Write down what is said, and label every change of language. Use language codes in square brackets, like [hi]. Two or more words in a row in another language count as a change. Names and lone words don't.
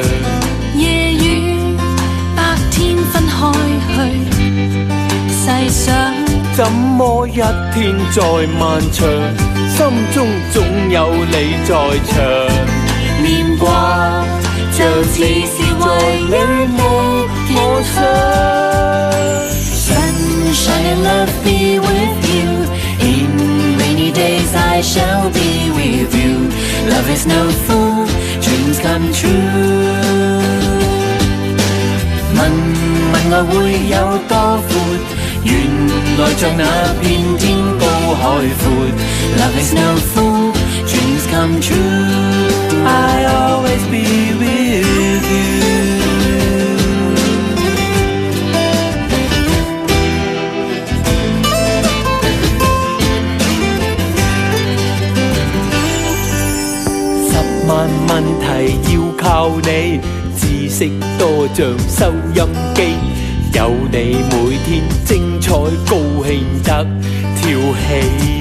[yue] 夜與白天分開去，細想怎麼一天再漫長，心中總有你在場。念掛就似是為你我想。 [en] Sunshine and love be with you, in rainy days I shall be with you. Love is no fool, dreams come true. [yue] 問我會有多闊，原來像那片天高海闊。 [en] Love is no fool, dreams come true. I always be with you. [yue] 10 萬問題要靠你，知識多像收音機，有你每天精彩高興得跳起。